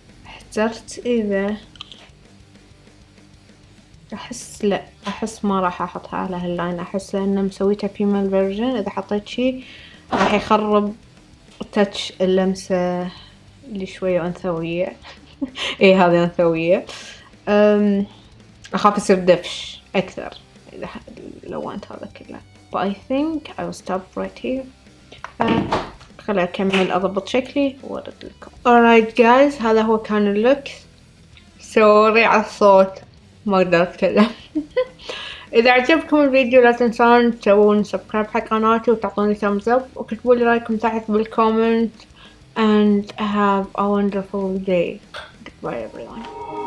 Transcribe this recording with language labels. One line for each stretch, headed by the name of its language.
Arabic: احترت اذا لا احس ما راح احطها على هاللاين، احس لانه مسويتها فيميل فيرجن، اذا حطيت شي راح يخرب تاتش اللمسة اللي شوية انثوية. ايه هذه انثوية. اخاف يصير دفش اكثر اذا لونت هذا كله.
English: but I think I will stop right here.
Arabic: خليني اكمل اضبط شكلي وارد لكم.
English: alright guys،
Arabic: هذا هو كان اللوك. سوري على الصوت، ما اقدر اتكلم. اذا عجبكم الفيديو لا تنسون تسوون سبسكرايب حق قناتي وتعطوني
English: thumbs up
Arabic: وكتبوا لي رايكم تحت بالكومنت.
English: and have a wonderful day. Goodbye everyone.